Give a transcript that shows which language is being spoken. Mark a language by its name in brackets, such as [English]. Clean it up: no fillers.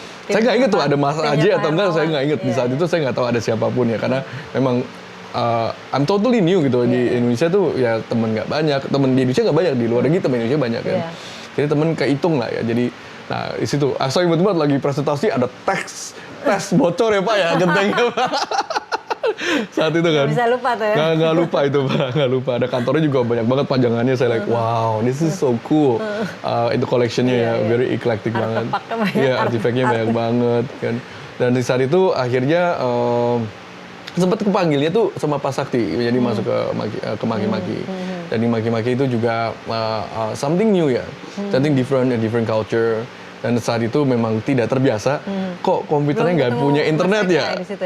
[Indonesian] Saya nggak inget tuh ada Mas Aji atau enggak, saya nggak inget di saat itu saya nggak tahu ada siapapun ya karena memang [English] I'm totally new [Indonesian] gitu di Indonesia tuh ya temen nggak banyak, temen di Indonesia nggak banyak, di luar negeri temen Indonesia banyak kan. Jadi temen kehitung lah ya. Jadi nah di situ saya ingat banget lagi presentasi ada tes bocor ya Pak ya gentengnya Pak. Saat itu kan. Nggak bisa lupa tuh ya. Nggak lupa itu Pak, nggak lupa. Ada kantornya juga banyak banget panjangannya. [English] Saya like, wow, this is so cool. [Indonesian] Itu collectionnya ya, [English] very eclectic [Indonesian] banget. Iya, artifaknya banyak banget kan. Dan di saat itu akhirnya sempat kepanggilnya tuh sama Pak Sakti, jadi masuk ke maki-maki. Dan di maki-maki itu juga [English] something new ya, something different, a different culture. [Indonesian] Dan saat itu memang tidak terbiasa, kok komputernya nggak punya internet ya?